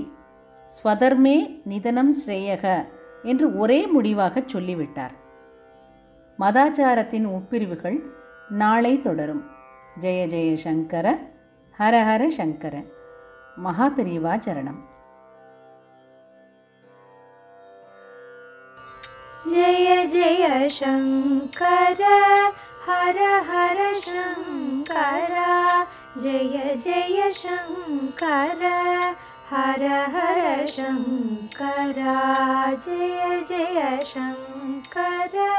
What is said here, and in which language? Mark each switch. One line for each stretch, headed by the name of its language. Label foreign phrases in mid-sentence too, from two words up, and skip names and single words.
Sanskrit: स्वधर्मे निधनं श्रेयः
Tamil: என்று ஒரே முடிவாக சொல்லிவிட்டார். மதாச்சாரத்தின் உட்பிரிவுகள் நாளை தொடரும்.
Sanskrit: जय जय शङ्कर, हर हर शङ्कर.
Tamil: மகாபெரிவா சரணம்.
Sanskrit: जय जय शङ्कर हर हर शङ्कर, जय जय शङ्कर हर हर शङ्कर, जय जय शङ्कर